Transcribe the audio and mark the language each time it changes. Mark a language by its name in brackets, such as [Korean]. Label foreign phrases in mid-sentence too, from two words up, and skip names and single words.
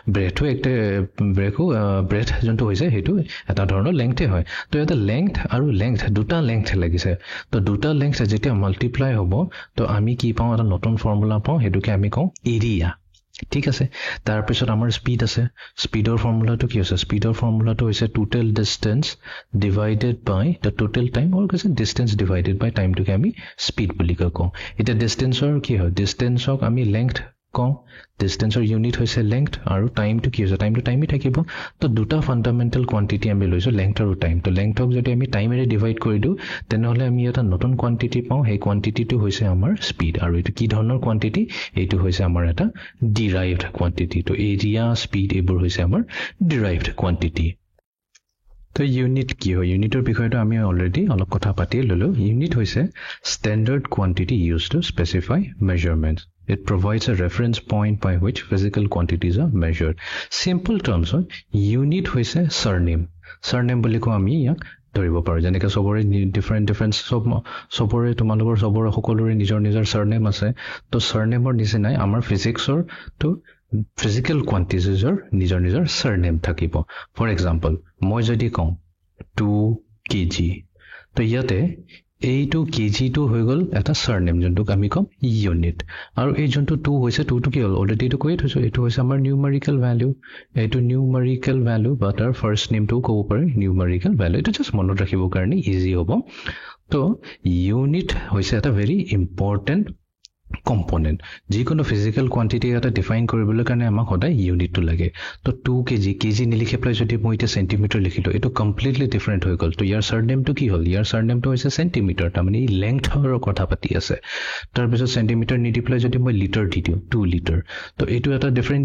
[Assamese] ব্ৰেথ যোনটো হৈছে হেতু এটা ধৰণৰ লেংথে হয় তো এটা লেংথ আৰু লেংথ দুটা লেংথ লাগিছে তো দুটা লেংথ যেতিয়া মাল্টিপ্লাই হ'ব তো আমি কি পাওঁ এটা নতুন ফৰ্মুলা পাওঁ হেতুকে আমি কওঁ এৰিয়া ঠিক আছে তাৰ পিছত আমাৰ স্পিড আছে স্পিডৰ ফৰ্মুলাটো কি হৈছে স্পিডৰ ফৰ্মুলাটো হৈছে [English] total distance divided by the total time or [Assamese] কৈছে [English] distance divided by [Assamese] টাইমটোকে আমি স্পিড বুলি কওঁ এটা ডিসটেন্সৰ কি হয় ডিসটেন্সক আমি লেংথ কওঁ ডিসটেন্সৰ ইউনিট হৈছে লেংথ আৰু টাইমটো কি হৈছে টাইমই থাকিব তো দুটা [English] fundamental quantity [Assamese] আমি লৈছো লেংথ আৰু টাইম তো লেংথক যদি আমি টাইমেৰে ডিভাইড কৰি দিও তেনেহলে আমি এটা নতুন কোয়ান্টিটি পাওঁ সেই কোয়ান্টিটিটো হৈছে আমাৰ স্পিড আৰু এটো কি ধৰণৰ কোয়ান্টিটি এইটো হৈছে আমাৰ এটা [English] derived quantity [Assamese] তো এৰিয়া স্পিড এইবোৰ হৈছে আমাৰ [English] derived quantity [Assamese] তো ইউনিট কি হয় ইউনিটৰ বিষয়টো আমি অলৰেডি অলপ কথা পাতি ললো ইউনিট হৈছে [English] standard quantity used to specify measurements it provides a reference point by which physical quantities are measured simple terms of unit [Assamese] হৈছে surname বুলি কওঁ আমি ইয়াক ধৰিব পাৰো যেনেকৈ সবৰে ডিফাৰেন্ট সবৰে তোমালোকৰ সবৰে সকলোৰে নিজৰ surname আছে তো surnameৰ নিচিনাই আমাৰ ফিজিক্সৰ তো [English] physical quantities are [Assamese] নিজৰ surname থাকিব [English] for example [Assamese] মই যদি কওঁ 2 kg তো ইয়াতে এইটো কেজিটো হৈ গল এটা surname যোনটো আমি কম ইউনিট আৰু এই যোনটো 2 হৈছে 2 টো কি হল অলৰেডি টো কৈয়ে থৈছো এটো হৈছে আমাৰ [English] numerical value [Assamese] এটো [English] numerical value [Assamese] বা তাৰ [English] first name [Assamese] ক'ব পাৰি [English] numerical value [Assamese] এটা জাস্ট মনত ৰাখিবৰ কাৰণে ইজি হ'ব তো ইউনিট হৈছে এটা [English] very important [Assamese] কম্পোনেন্ট যিকোনো [English] physical quantity [Assamese] এটা ডিফাইন কৰিবলৈ কাৰণে আমাক সদায় ইউনিটটো লাগে তো 2 কেজি নিলিখে প্লাই যদি মই এটা সেন্টিমিটাৰ লিখিলো এটো [English] completely different [Assamese] হৈ গল তো ইয়াৰ সাৰনেমটো কি হ'ল ইয়াৰ সাৰনেমটো হৈছে সেন্টিমিটাৰ তাৰমানে ই লেংথৰ কথা পাতি আছে তাৰ পিছত সেন্টিমিটাৰ নিদি প্লাই যদি মই লিটাৰ দি দিও 2 লিটাৰ তো এটো এটা ডিফাৰেন্ট